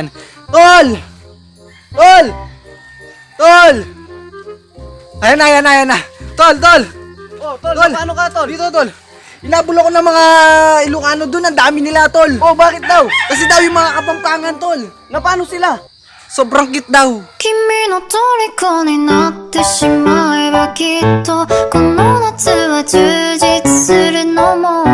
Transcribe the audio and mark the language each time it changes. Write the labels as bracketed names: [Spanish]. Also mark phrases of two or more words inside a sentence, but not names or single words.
[Filipino] Tol! Tol! Tol! Ayan na. Tol! Oh, tol, paano ka, tol? Dito, tol. Inabol ako ng mga Ilocano dun. Ang dami nila, tol. Oh, bakit daw? Kasi daw yung mga Kapampangan, tol. Na paano sila? Sobrang cute daw. [Japanese] 君の虜になってしまえばきっとこの夏は充実するのも